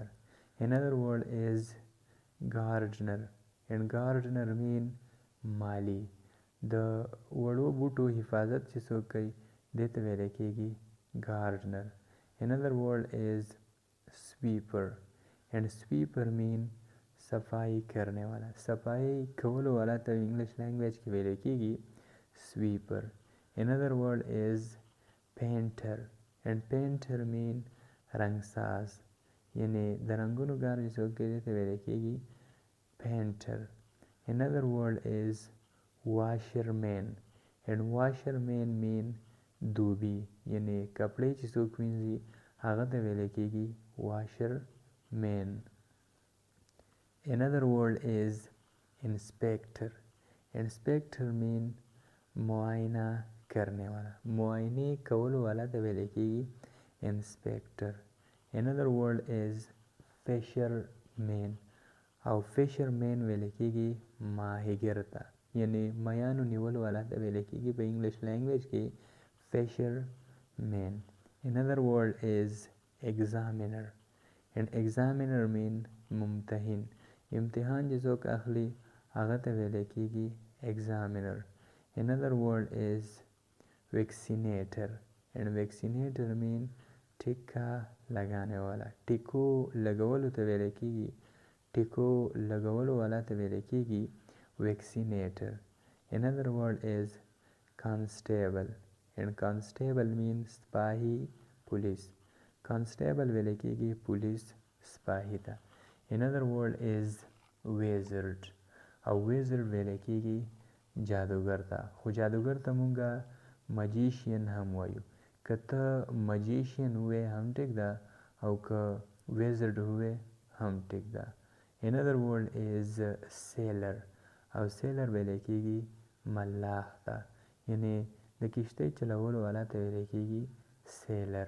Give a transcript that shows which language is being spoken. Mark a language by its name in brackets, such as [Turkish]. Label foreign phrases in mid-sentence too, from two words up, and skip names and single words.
[English] Another word is gardener. And gardener mean [Pashto] مالی، د وړو بوټو حفاظت چې څوک کوي دې ته ویل کېږي gardener. [English] Another word is sweeper. And sweeper mean [Urdu] صفائی کرنے والا، [Pashto] صفائی کولو والا ته [English] English language [Pashto] کې ویل کېږي sweeper. [English] Another word is painter. And painter mean [Pashto] رنګساز، یعنی د رنګونو کار چې څوک کوي دې ته ویل کېږي painter. [English] Another word is washerman. And washerman mean [Pashto] دوبي، یعنی کپړې چې څوک وینځي هغه ته ویل کېږي washerman. [English] Another word is inspector. Inspector mean [Urdu] معاینه کرنے والا، [Pashto] معاینه کولو والا ته ویل کېږي inspector. [English] Another word is fisherman. [Pashto] او fisherman ویل کېږي ماهیګر ته، یعنی میانو نیولو والا ته ویل کېږي په [English] English language [Pashto] کې fisherman. [English] Another word is examiner. And examiner mean [Pashto] ممتحن، امتحان چې څوک اخلي هغه ته ویل کېږي examiner. [English] Another word is vaccinator, and vaccinator mean [Urdu] ټیکا لګانے والا. [Pashto] ټیکو لګولو ته ویل کېږي ټیکو لګولو والا ته ویل کېږي vaccinator. [English] Another word is constable, and constable means [Pashto] سپاهی پولیس. constable ویل کېږي پولیس سپاهی ته. [English] Another word is wizard, [Pashto] او wizard ویل کېږي جادوګر ته. خو جادوګر ته مونږه magician هم وایو. که ته magician وې هم ټیک ده او که wizard وې هم ټیک ده. [English] Another word is sailor, [Pashto] او sailor ویل کېږي ملاح ته، یعنی د کشتۍ چلولو والا ته ویل کېږي sailor.